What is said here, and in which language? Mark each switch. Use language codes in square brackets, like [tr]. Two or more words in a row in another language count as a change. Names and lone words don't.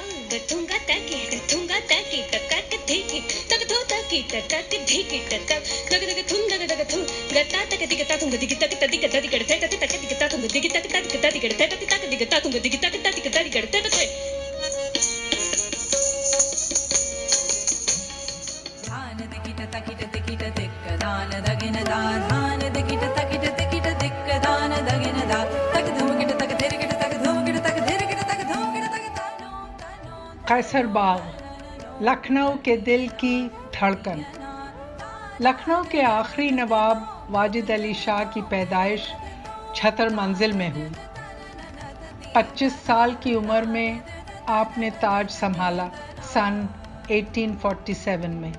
[hi] tunga taki tunga taki takak dhiki tak do taki takak dhiki takak tak tak thum tak thum gata tak dik ta thum dik tak dik ta dik ta tak tak dik ta thum dik tak tak dik ta dik ta tak dik ta thum dik tak tak dik ta dik ta tak धान दिकिट तकिट दिकिट दिक दान दगिन दा धान दिकिट तकिट दिकिट दिक दान दगिन दा तक धुमकिट तक धीरकिट तक धुमकिट तक धीरकिट तक धुमकिट तक कैसर बाग, लखनऊ के दिल की धड़कन। लखनऊ के आखिरी नवाब वाजिद अली शाह की पैदाइश छतर मंजिल में हुई। 25 साल की उम्र में आपने ताज संभाला सन 1847 में।